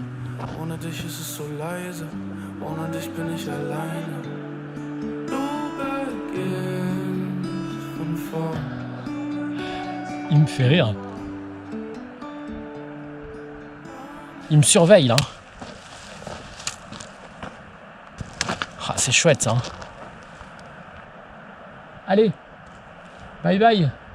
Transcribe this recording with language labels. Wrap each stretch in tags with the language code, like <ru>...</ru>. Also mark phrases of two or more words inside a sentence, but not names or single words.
<de>Ohne dich ist es so leise, ohne dich bin ich alleine.</de> <fr>Il me fait rire. Il me surveille là. Ah, c'est chouette ça.</fr> <en>Allez, bye bye.</en>